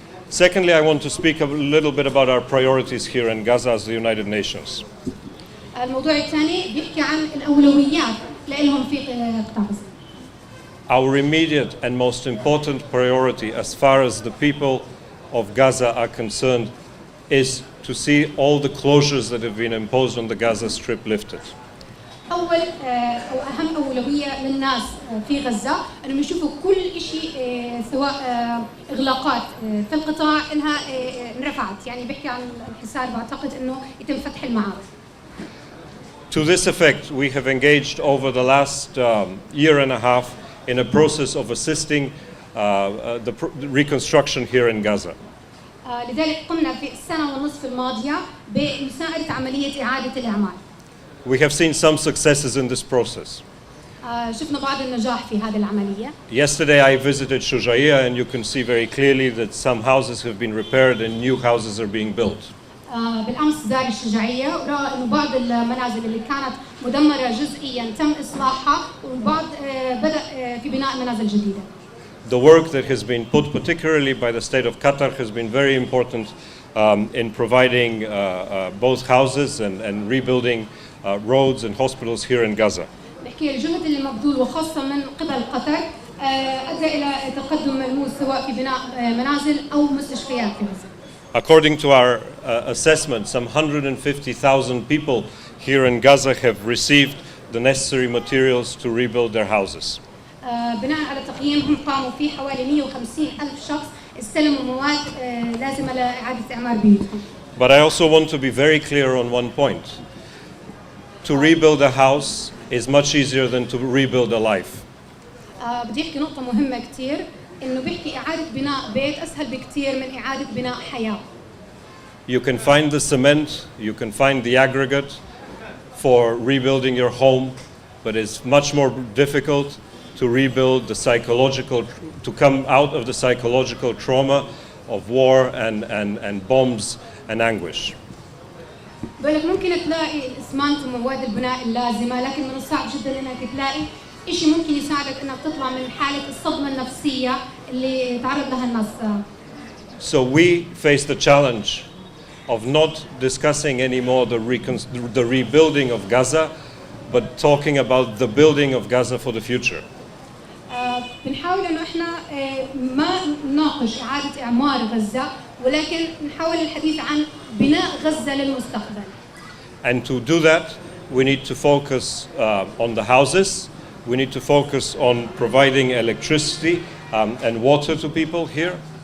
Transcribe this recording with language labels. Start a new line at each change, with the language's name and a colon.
English: Secondly, I want to speak a little bit about our priorities here in Gaza as the United Nations.
Arabic: الموضوع الثاني بيحكي عن الأولويات لهم في قطاع غزة.
English: Our immediate and most important priority as far as the people of Gaza are concerned is to see all the closures that have been imposed on the Gaza Strip lifted.
Arabic: أول أو أهم أولوية للناس في غزة أنهم يشوفوا كل شيء سواء إغلاقات في القطاع إنها انرفعت، يعني بيحكي عن الحصار بعتقد إنه يتم فتح المعابر.
English: To this effect, we have engaged over the last year and a half in a process of assisting the reconstruction here in Gaza.
Arabic: لذلك قمنا في السنة ونصف الماضية بمساعدة عملية إعادة الإعمار.
English: We have seen some successes in this process.
Arabic: شفنا بعض النجاح في هذه العملية.
English: Yesterday I visited Shujaiya and you can see very clearly that some houses have been repaired and new houses are being built.
Arabic: بالأمس زار الشجاعية ورأى إنه بعض المنازل اللي كانت مدمرة جزئياً تم إصلاحها والبعض بدأ في بناء منازل جديدة.
English: The work that has been put particularly by the state of Qatar has been very important in providing both houses and rebuilding roads and hospitals here in Gaza.
Arabic: بحكي الجهد اللي مبذول وخاصة من قبل قطر أدى إلى تقدم ملموس سواء في بناء منازل أو مستشفيات في غزة.
English: According to our assessment, some 150,000 people here in Gaza have received the necessary materials to rebuild their houses.
Arabic: بناء على تقييمهم قاموا فيه حوالي 150,000 شخص استلموا مواد لازمة لإعادة إعمار بيوتهم.
English: But I also want to be very clear on one point. To rebuild a house is much easier than to rebuild a life.
Arabic: بدي أحكي نقطة مهمة كتير إنه بيحكي إعادة بناء بيت أسهل بكتير من إعادة بناء حياة.
English: You can find the cement, you can find the aggregate for rebuilding your home, but it's much more difficult to rebuild the psychological, to come out of the psychological trauma of war and bombs and anguish.
Arabic: بالك ممكن تلاقي الإسمنت ومواد البناء اللازمة، لكن من الصعب جدا إنك تلاقي إشي ممكن يساعدك إنك تطلع من حالة الصدمة النفسية اللي تعرض لها الناس.
English: So we face the challenge of not discussing anymore the rebuilding of Gaza, but talking about the building of Gaza for the future.
Arabic: بنحاول إنه إحنا ما نناقش إعادة إعمار غزة، ولكن نحاول الحديث عن بناء غزة للمستقبل.
English: And to do that, we need to focus on the houses. We need to focus on providing electricity and water to people here.